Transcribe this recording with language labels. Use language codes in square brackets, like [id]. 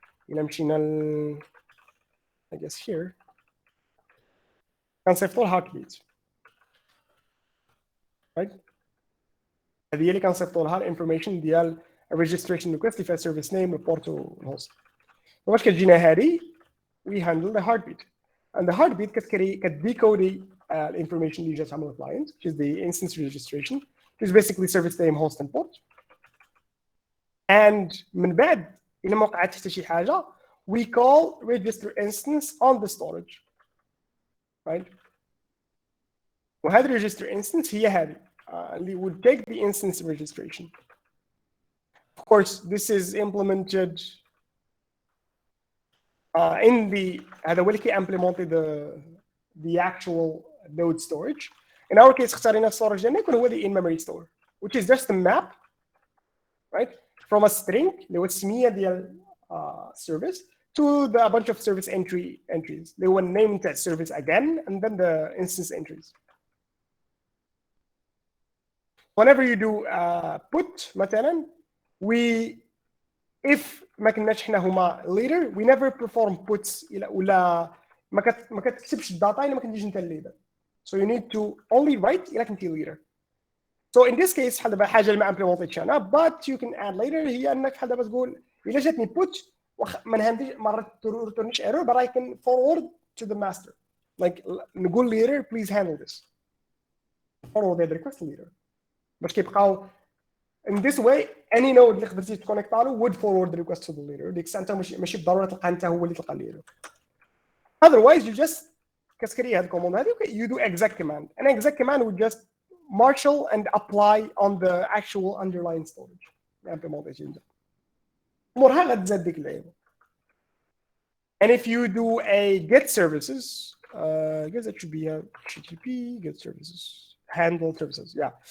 [ar] إلا مشينا [en] I guess here [ar] كنصيفطوا heartbeat. [en] Right? [ar] هذه هي اللي كنصيفطوا لها information ديال registration request اللي فيها service name report والhost. واش كتجينا هذه [en] we handle the heartbeat and the heartbeat كتديكودي information [ar] اللي جات من [en] client which is the instance registration which is basically service name host and port and [ar] من بعد إلا ما وقعت حتى شي حاجة [en] we call register instance on the storage right وهذا register instance [ar] هي هذه اللي [en] would take the instance registration. Of course this is implemented in the [ar] هذا هو [en] اللي implemented the actual node storage. In our case اختارينا storage [ar] ديالنا يكون هو [en] the in-memory store which is just a map right from a string [ar] اللي هو السمية ديال [en] service to a bunch of service entries. They will name that service again and then the instance entries. Whenever you do put [ar] مثلا if ما كناش حنا هما leader [en] we never perform puts [ar] ولا ما كتكتبش الداتا الا ما كنتيش انت الليدر [en] So you need to only write [ar] إلى كنتي leader. So in this case بحال دابا حاجه اللي ما implemented انا [en] but you can add later [ar] هي انك بحال دابا تقول الا جاتني put ما نهنديش ما returnish error [en] but I can forward to the master. Like نقول leader please handle this. Forward the request to leader. [ar] باش كيبقاو [en] in this way any node [ar] اللي قدرتي تكونيكت له [en] would forward the request to the leader. [ar] ديك الساعه انت ماشي بالضروره تلقى انت هو اللي تلقى leader. [en] Otherwise you just [ar] كتسكري هاد الكوموند هذه [en] you do exec command. An exec command would just marshal and apply on the actual underlying storage. [ar] implementation. امورها غتزاد ديك اللعيبه. [en] And if you do a get services, I guess that should be a HTTP get services handle services. Yeah.